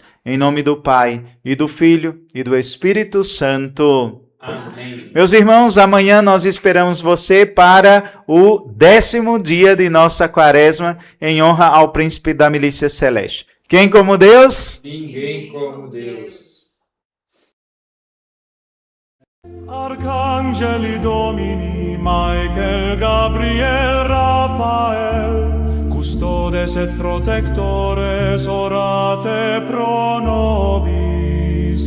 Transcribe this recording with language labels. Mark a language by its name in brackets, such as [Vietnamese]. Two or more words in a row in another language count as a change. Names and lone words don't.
[Portuguese] Em nome do Pai, e do Filho, e do Espírito Santo. Amém. Meus irmãos, amanhã nós esperamos você para o 10º dia de nossa quaresma, em honra ao Príncipe da Milícia Celeste. Quem como Deus? Ninguém como Deus. [Latin] Arcangeli Domini, Michael, Gabriel, Raphael, custodes et protectores, orate pro nobis.